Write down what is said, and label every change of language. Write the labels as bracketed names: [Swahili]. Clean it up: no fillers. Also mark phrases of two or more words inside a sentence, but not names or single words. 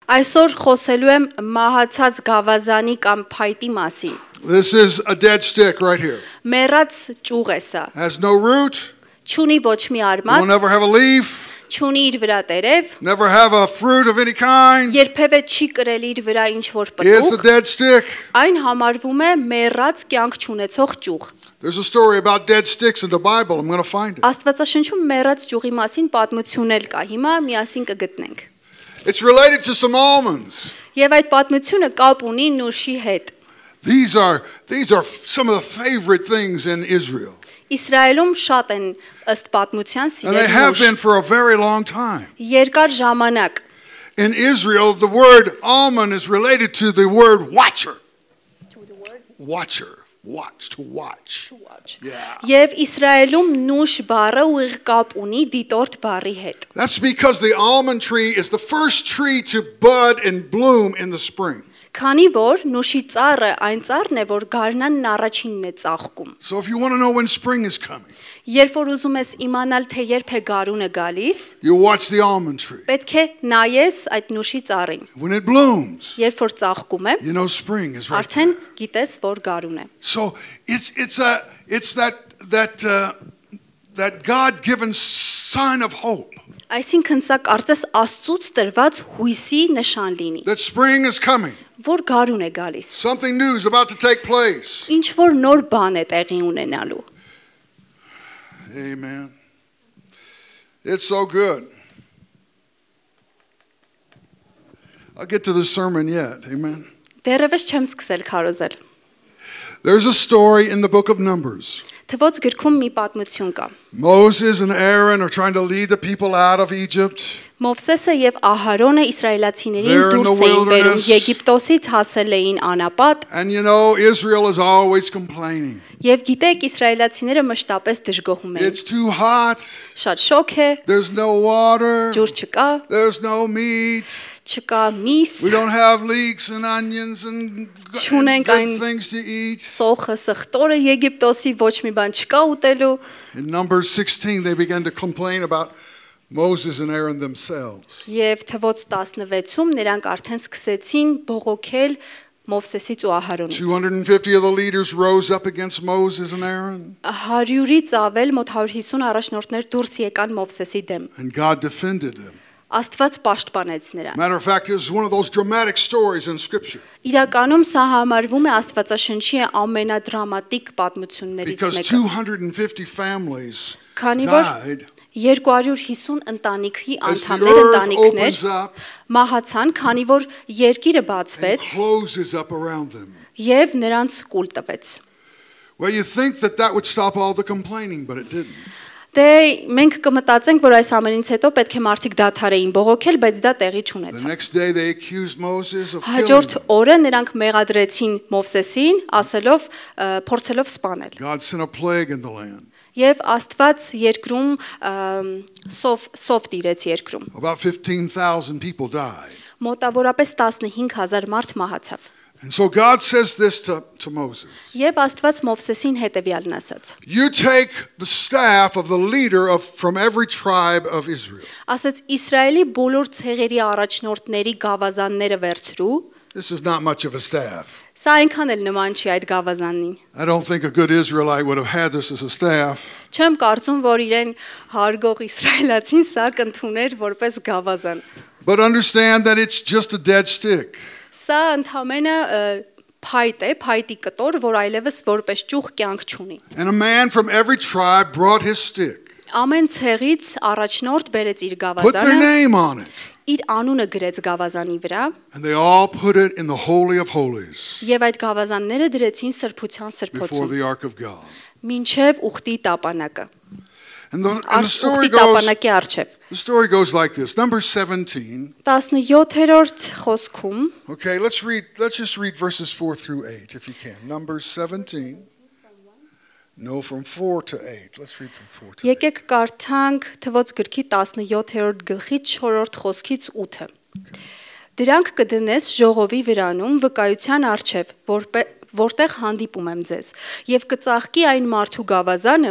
[Armenian] Այսօր խոսելու եմ մահացած գավազանի կամ փայտի մասին։ [English] This is a dead stick right here. [Armenian] Մեռած ճյուղ է սա։ [English] Has no root. [Armenian] Չունի ոչ մի [English] Will [Armenian] արմատ, [English] never have a leaf. [Armenian] չունի իր վրա տերև, [English] Never have a fruit of any kind. [Armenian] երբևէ չի կրել իր վրա ինչ որ [English] It's a [Armenian] պտուղ, [English] dead stick. [Armenian] այն համարվում է մեռած կյանք չունեցող ճյուղ։ [English] There's a story about dead sticks in the Bible. I'm going to find it. [Armenian] Աստվածաշնչում մեռած ճյուղի մասին պատմություն էլ կա։ Հիմա միասին կգտնենք։ [English] It's related to some almonds. [Armenian] Եվ այդ պատմությունը կապ ունի նուշի հետ։ [English] These are some of the favorite things in Israel. [Armenian] Իսրայելում շատ են ըստ պատմության [English] And they [Armenian] սիրել [English] have [Armenian] նուշ։ [English] been for a very long time. [Armenian] Երկար ժամանակ [English] In Israel, the word almond is related to the word watcher. Watcher. Watch, to watch. Yeah. [Armenian] Եվ Իսրայելում նուշ բառը ուղիղ կապ ունի դիտորդ բառի հետ։ [English] That's because the almond tree is the first tree to bud and bloom in the spring. [Armenian] Քանի որ նուշի ծառը այն ծառն է, որ գարնանն առաջինն է ծաղկում։ [English] So if you want to know when spring is coming, [Armenian] Երբ որ ուզում ես իմանալ թե երբ է գարունը գալիս, [English] you watch the almond tree. [Armenian] պետք է նայես այդ նուշի ծառին։ [English] When it blooms, [Armenian] Երբ որ ծաղկում է, [English] you know spring is right [Armenian] արդեն [English] there. [Armenian] գիտես, որ գարուն է։ [English] So it's that God-given sign of hope [Armenian] Այսինքն սա կարծես Աստծուց տրված հույսի նշան լինի, [English] that spring is coming. [Armenian] որ գարուն է գալիս։ [English] Something new is about to take place. [Armenian] Ինչ որ նոր բան է տեղի ունենալու։ [English] Amen. It's so good. I'll get to the sermon yet. Amen. [Armenian] Դեռևս չեմ սկսել քարոզել։ [English] There's a story in the book of Numbers. [Armenian] Թվոց գրքում մի պատմություն կա։ [English] Moses and Aaron are trying to lead the people out of Egypt. [Armenian] Մովսեսը եւ Ահարոնը իսրայելացիներին [English] They're in the [Armenian] դուրս էին բերում [English] wilderness. [Armenian] Եգիպտոսից հասել էին անապատ [English] And you know, Israel is always complaining. [Armenian] եւ գիտեք իսրայելացիները մշտապես դժգոհում էին։ [English] It's too hot. [Armenian] Շատ շոք է, [English] There's no water. [Armenian] ջուր չկա, [English] There's no meat. [Armenian] չկա միս, [English] We don't have leeks and onions and [Armenian] Չունենք [English] good [Armenian] այն- [English] things to eat. [Armenian] սոխը, սխտորը Եգիպտոսի ոչ մի բան չկա ուտելու։ [English] In Numbers 16, they began to complain about Moses and Aaron themselves. [Armenian] Եվ թվոց 16-ում նրանք արդեն սկսեցին բողոքել Մովսեսից ու Ահարոնից։ [English] 250 of the leaders rose up against Moses and Aaron, [Armenian] 100-ից ավել մոտ 150 առաջնորդներ դուրս եկան Մովսեսի դեմ։ [English] and God defended them. [Armenian] Աստված պաշտպանեց նրան։ [English] Matter of fact, this is one of those dramatic stories in Scripture [Armenian] Իրականում սա համարվում է Աստվածաշնչի ամենադրամատիկ պատմություններից [English] because [Armenian] մեկը։ [English] 250 families [Armenian] Քանի որ [English] died. [Armenian] 250 ընտանիքի [English] As the [Armenian] անդամներ [English] earth [Armenian] ընտանիքներ [English] opens up [Armenian] մահացան, քանի որ երկիրը [English] and [Armenian] բացվեց [English] closes up around them. [Armenian] եւ նրանց կուլ տվեց։ [English] Well, you think that would stop all the complaining, but it didn't. [Armenian] Դե մենք կմտածենք, որ այս ամենից հետո պետք է մարդիկ դադարեին բողոքել, բայց դա տեղի [English] The [Armenian] չունեցավ։ [English] next day they accused Moses of killing [Armenian] Հաջորդ [English] them. [Armenian] օրը նրանք մեղադրեցին Մովսեսին, ասելով, փորձելով սպանել։ [English] God sent a plague in the land. [Armenian] Եվ Աստված երկրում սով տիրեց երկրում։ [English] About 15,000 people died. [Armenian] Մոտավորապես 15000 մարդ մահացավ։ [English] And so God says this to Moses. [Armenian] Եվ Աստված Մովսեսին հետևյալն ասաց. [English] You take the staff of the leader from every tribe of Israel. [Armenian] Ասաց Իսրայելի բոլոր ցեղերի առաջնորդների գավազանները վերցրու։ [English] This is not much of a staff. [Armenian] Սա այնքան էլ նման չի այդ գավազանին։ [English] I don't think a good Israelite would have had this as a staff. [Armenian] Չեմ կարծում, որ իրեն հարգող իսրայելացին սա կընդուներ որպես գավազան։ [English] But understand that it's just a dead stick. [Armenian] Սա ընդհանրապես փայտ է, փայտի կտոր, որ այլևս որպես ճյուղ կյանք չունի։ [English] And a man from every tribe brought his stick. [Armenian] Ամեն ցեղից առաջնորդ բերեց իր [English] Put their [Armenian] գավազանը, [English] name on it. [Armenian] իր անունը գրեց գավազանի վրա, [English] And they all put it in the Holy of Holies [Armenian] եւ այդ գավազանները դրեցին սրբության [English] before [Armenian] սրբոցում, [English] the Ark of God. [Armenian] մինչև ուխտի տապանակը։ [English] And the [Armenian] Ուխտի տապանակի առջև։ [English] story goes like this. Number 17. [Armenian] 17-րդ խոսքում [English] Okay, let's just read verses 4 through 8 if you can. Number 17. No, from 4 to 8. Let's read from 4 to 8. [Armenian] Եկեք կարդանք թվոց գրքի 17-րդ գլխի 4-րդ խոսքից 8-ը։ Դրանք կդնես ժողովի վրանում վկայության առջև, որտեղ հանդիպում եմ ձեզ, եւ կծաղկի այն մարդու գավազանը,